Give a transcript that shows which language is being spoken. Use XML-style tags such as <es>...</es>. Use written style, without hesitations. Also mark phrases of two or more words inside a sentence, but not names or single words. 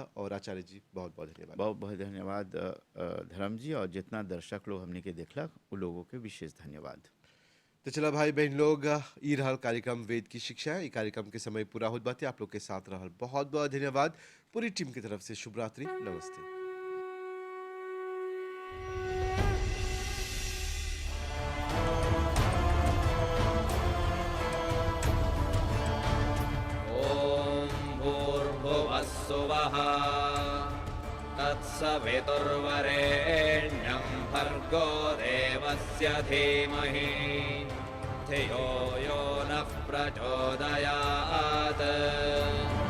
<bho>और आचार्य जी बहुत बहुत धन्यवाद। बहुत बहुत धन्यवाद धर्म जी, और जितना दर्शक लोग हमने के देखलक उन लोगों के विशेष धन्यवाद। तो चला भाई बहन लोग, ई रहल कार्यक्रम वेद की शिक्षा। ये कार्यक्रम के समय पूरा होत बाते, आप लोग के साथ रहल बहुत बहुत धन्यवाद। पूरी टीम की तरफ से शुभ रात्रि, नमस्ते।</bho> <sa>सुवः तत्सवितुर्वरेण्यं भर्गो देवस्य धीमहि धियो यो नः प्रचोदयात्।</sa>